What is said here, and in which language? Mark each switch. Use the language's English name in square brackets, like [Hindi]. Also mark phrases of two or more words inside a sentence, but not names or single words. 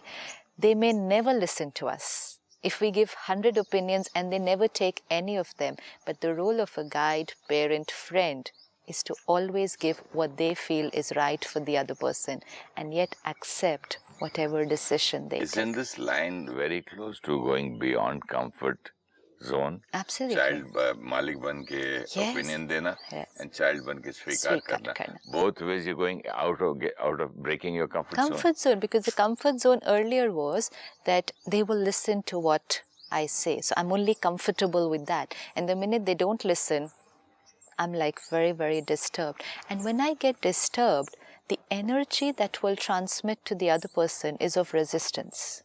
[English] They may never listen to us. If we give 100 opinions and they never take any of them, but the role of a guide, parent, friend is to always give what they feel is right for the other person and yet accept whatever decision they Isn't take. this line very close to going beyond comfort zone? Absolutely. [Hindi] Child malik ban ke opinion dena [English] and child [Hindi] बन के स्वीकार करना. [English] Both ways you're going out of breaking your comfort zone. Because the comfort zone earlier was that they will listen to what I say. So I'm only comfortable with that. And the minute they don't listen, I'm like very, very disturbed. And when I get disturbed, the energy that will transmit to the other person is of resistance.